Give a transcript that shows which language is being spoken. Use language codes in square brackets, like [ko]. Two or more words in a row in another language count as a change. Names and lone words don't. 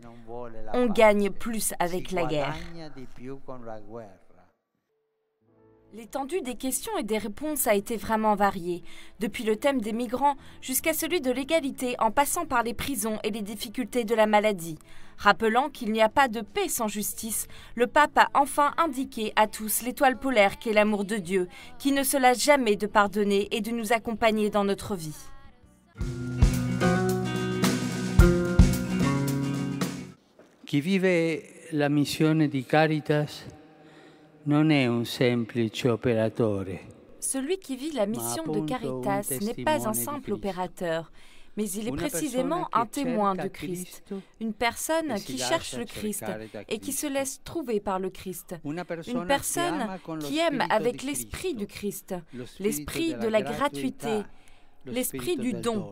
[fr] On gagne plus avec la guerre. L'étendue des questions et des réponses a été vraiment variée, depuis le thème des migrants jusqu'à celui de l'égalité en passant par les prisons et les difficultés de la maladie. Rappelant qu'il n'y a pas de paix sans justice, le pape a enfin indiqué à tous l'étoile polaire qu'est l'amour de Dieu, qui ne se lasse jamais de pardonner et de nous accompagner dans notre vie. [it] Chi vive la missione di Caritas non è un semplice operatore. [fr] Celui qui vit la mission de Caritas n'est pas un simple opérateur, mais il est précisément un témoin de Christ, une personne qui cherche le Christ et qui se laisse trouver par le Christ, une personne qui aime avec l'esprit du Christ, l'esprit de la gratuité, l'esprit du don.